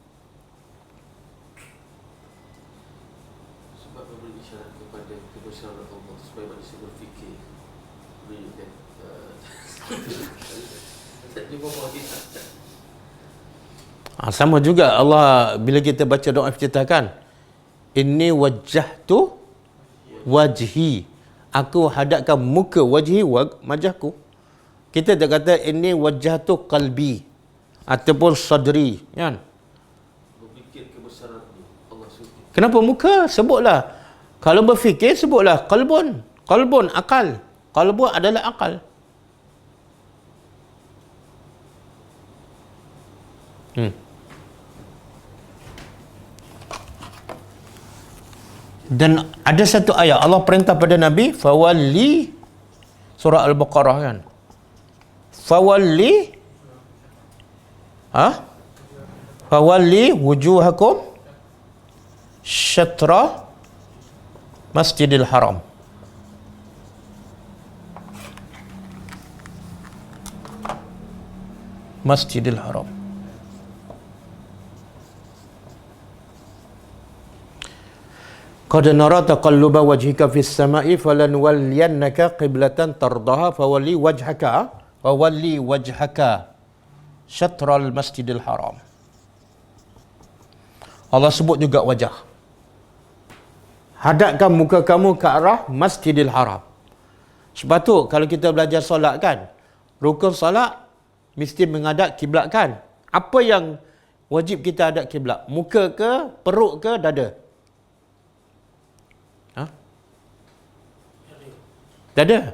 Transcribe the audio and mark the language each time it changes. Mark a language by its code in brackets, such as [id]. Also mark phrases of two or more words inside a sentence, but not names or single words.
[ms] Sebab memberi isyarat kepada kebesaran Allah supaya manusia berfikir. Sama juga Allah bila kita baca doa iftitah kan, [ar] إني وجهت وجهي, [ms] aku hadapkan muka, wajhi wajahku. Kita tak kata [ar] إني وجهت قلبي [ms] ataupun sadri, kan? Berfikir kebesaran Allah SWT. Kenapa muka? Sebutlah. Kalau berfikir sebutlah qalbun. Qalbun akal. Qalbun adalah akal. Dan ada satu ayat Allah perintah pada Nabi, fawalli, surah Al-Baqarah kan, [ar] فول فولوا وجوهكم شطر المسجد الحرام. Masjidil Haram. قد نرى تقلب وجهك في السماء فلنولينك قبلة ترضاها فول وجهك شطر المسجد الحرام. [ms] Allah sebut juga wajah. Hadapkan muka kamu ke arah Masjidil Haram. Sebab tu kalau kita belajar solat kan, rukun solat mesti menghadap kiblat kan. Apa yang wajib kita hadap kiblat? Muka ke, perut ke, dada? Dada.